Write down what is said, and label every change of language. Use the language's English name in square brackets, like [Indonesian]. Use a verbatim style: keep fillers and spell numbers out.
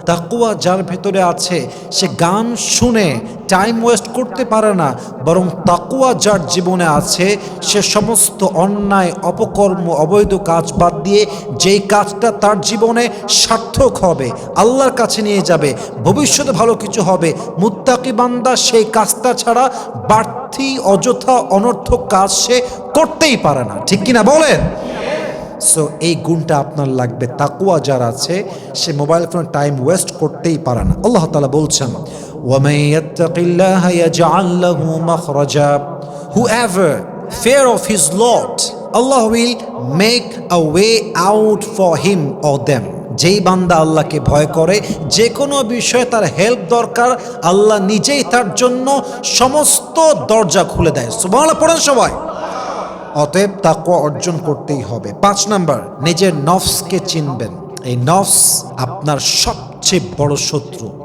[Bangla] তাকওয়া যার ভেতরে আছে, সে গান শুনে টাইম ওয়েস্ট করতে পারে না, বরং তাকওয়া যার জীবনে আছে, সে সমস্ত অন্যায়, অপকর্ম, অবৈধ কাজ বাদ দিয়ে যেই কাজটা তার জীবনে সার্থক হবে, আল্লাহর কাছে নিয়ে যাবে, ভবিষ্যতে ভালো কিছু হবে, মুত্তাকি বান্দা সেই কাজটা ছাড়া বাড়তি অযথা অনর্থক কাজ সে করতেই পারে না, ঠিক কিনা বলেন? সো এই গুণটা আপনার লাগবে। তাকওয়া যার আছে, সে মোবাইল ফোনে টাইম ওয়েস্ট করতেই পারে না। আল্লাহ তাআলা বলছেন, [Arabic] وَمَن يَتَّقِ اللَّهَ يَجْعَل لَّهُ مَخْرَجًا, [English] whoever fear of his Lord, Allah will make a way out for him or them. [Bangla] যেই বান্দা আল্লাহকে ভয় করে, যে কোনো বিষয়ে তার হেল্প দরকার, আল্লাহ নিজেই তার জন্য সমস্ত দরজা খুলে দেয়। সুবহানাল্লাহ পড়েন সবাই। অতএব তাকওয়া অর্জন করতেই হবে। পাঁচ নাম্বার, নিজের নফসকে চিনবেন। এই নফস আপনার সবচেয়ে বড় শত্রু।